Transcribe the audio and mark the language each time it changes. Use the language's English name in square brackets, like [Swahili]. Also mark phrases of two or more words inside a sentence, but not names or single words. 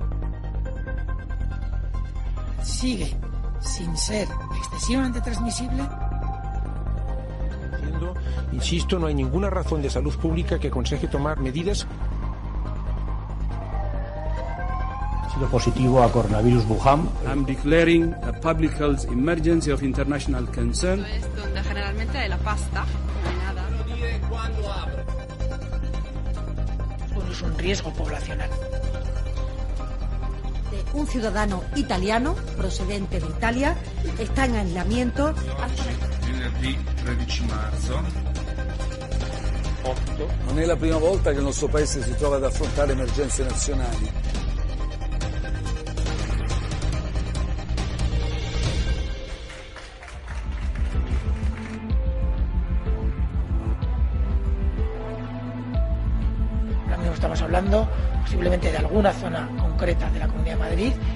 [Spanish] Sigue sin ser excesivamente transmisible. Insisto, no hay ninguna razón de salud pública que aconseje tomar medidas. Ha sido positivo a coronavirus Wuhan. [English] I'm declaring a public health emergency of international concern. [Spanish] Es donde generalmente hay la pasta, no hay nada. Bueno, es un riesgo poblacional. Un ciudadano italiano procedente de Italia está en aislamiento. [Italian] Venerdì 13 marzo. 8. Non è la prima volta che il nostro paese si trova ad affrontare emergenze nazionali. [Spanish] Ahora mismo estamos hablando posiblemente de alguna zona concreta de la Comunidad de Madrid.